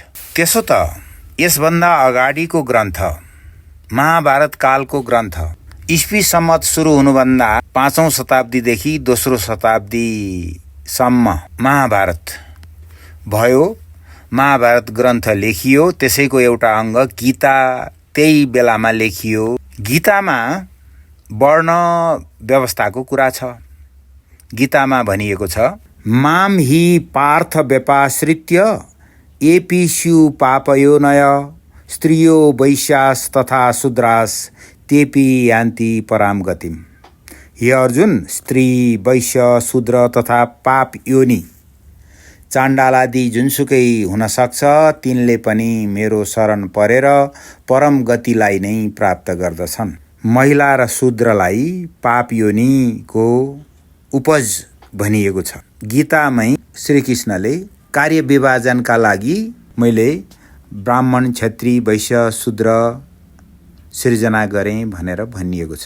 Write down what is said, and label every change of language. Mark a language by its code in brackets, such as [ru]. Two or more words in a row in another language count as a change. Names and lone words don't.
[ne] त्यसो त यसभन्दा अगाडिको ग्रन्थ, महाभारत कालको ग्रन्थ, ईस्वी सम्मत सुरु हुनुभन्दा 5औं शताब्दीदेखि 2रो शताब्दीसम्म महाभारत भयो। महाभारत ग्रन्थ लेखियो, त्यसैको एउटा अङ्ग गीता त्यही बेलामा लेखियो। गीतामा वर्ण व्यवस्थाको कुरा छ। गीतामा भनिएको छ, [sa] माम हि पार्थ व्यपाश्रित्य एपिस्यु पापयोनय स्त्रियो वैश्यास तथा शूद्रास तेपि यान्ति पराम गतिम। [ne] हे अर्जुन, स्त्री, वैश्य, शूद्र तथा पाप योनि चाण्डालादि जुनसुकै हुन सक्छ, तिनले पनि मेरो शरण परेर परम गतिलाई नै प्राप्त गर्दछन्। महिला र शूद्रलाई पाप योनिको उपज भनिएको छ। गीतामै श्रीकृष्णले कार्य विभाजनका लागि मैले ब्राह्मण, क्षत्रिय, वैश्य, शूद्र सिर्जना गरेँ भनेर भनिएको छ।